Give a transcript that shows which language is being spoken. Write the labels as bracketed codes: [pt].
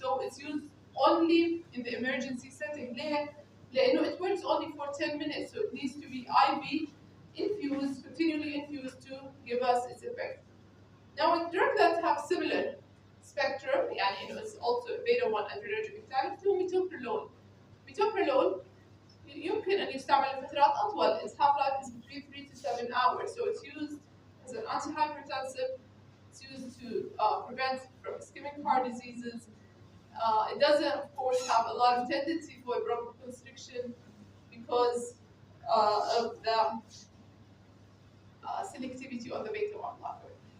[en] So it's used only in the emergency setting. [ar] لأنه [en] it works only for 10 minutes, so it needs to be IV infused, continually infused to give us its effect. Now, with drugs that have similar spectrum, it's also beta-1 adrenergic antagonist, هو metoprolol. [ar] Metoprolol يمكن أن يستعمل لفترات أطول. [en] Its half-life is between 3 to 7 hours, so it's used as an antihypertensive. It's used to prevent from ischemic heart diseases. It doesn't, of course, have a lot of tendency for bronchoconstriction because of the selectivity of the beta-1 blocker.